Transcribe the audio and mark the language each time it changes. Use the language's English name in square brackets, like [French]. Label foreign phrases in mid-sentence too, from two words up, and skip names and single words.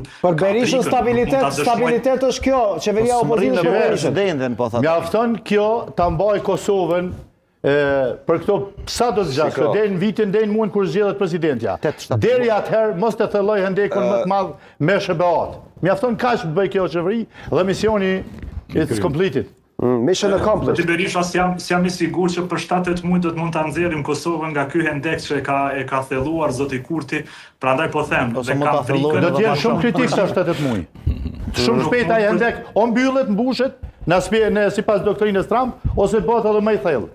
[Albanian] Për Berishën stabilitet është kjo, qeveria opozitës për Berishën. Mjafton kjo ta mbaj Kosovën për këto sa do të gjatë, deri në vitin, deri në muajin kur zgjedhet presidentja. Deri atëherë mos të thelloj hendekun më të madh me SBA-t. Mjafton kaq të bëj kjo qeveri dhe misioni [English] it's completed. Mission accomplished. [Albanian] Berisha jam i sigurt që për 7-8 muaj do të mund ta nxjerrim Kosovën nga ky hendek që e ka thelluar zoti Kurti, prandaj po them, dhe kam frikën do të jenë shumë kritik sa 7-8 muaj. Shumë shpejt ai hendek o mbyllet, mbushet, sipas doktrinës Trump ose bëhet edhe më i thellë.